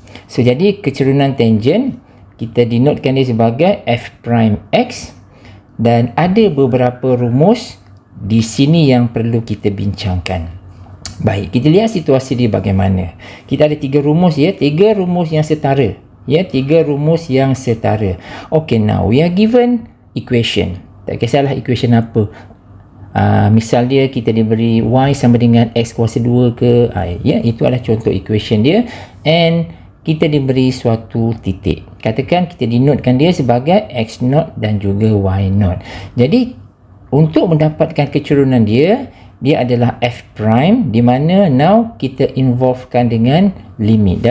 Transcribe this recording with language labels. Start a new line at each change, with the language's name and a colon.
Malay: So jadi kecerunan tangent kita denotekan dia sebagai f prime x, dan ada beberapa rumus di sini yang perlu kita bincangkan. Baik, kita lihat situasi dia bagaimana. Kita ada tiga rumus ya, tiga rumus yang setara ya, tiga rumus yang setara.
English: Okay, now we are given equation.
Malay: Tak kisahlah equation apa. Misal dia kita diberi y sama dengan x kuasa 2 ke, ya, itu adalah contoh equation dia, and kita diberi suatu titik. Katakan kita denotekan dia sebagai x0 dan juga y0. Jadi untuk mendapatkan kecerunan dia adalah f prime, di mana now kita involvekan dengan limit.